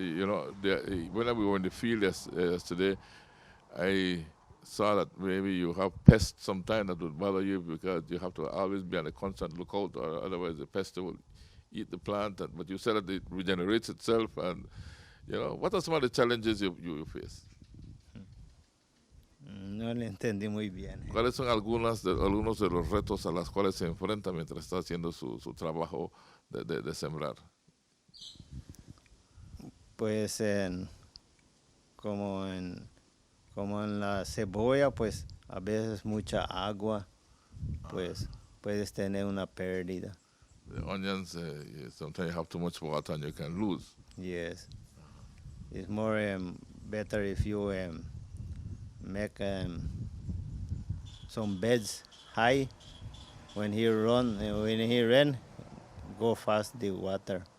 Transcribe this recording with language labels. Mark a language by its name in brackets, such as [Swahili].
[English] You know, when we were in the field yesterday, I saw that maybe you have pests sometimes that would bother you because you have to always be on a constant lookout, or otherwise the pest will eat the plant. But you said that it regenerates itself, and you know, what are some of the challenges you face? [Spanish] No le entendí muy bien. ¿Cuáles son algunos de los retos a los cuales se enfrenta mientras está haciendo su trabajo de sembrar? Pues como en la cebolla, pues a veces mucha agua, pues puedes tener una pérdida. [English] The onions, sometimes you have too much water and you can lose. Yes. It's more better if you make some beds high. When he rain, go fast the water.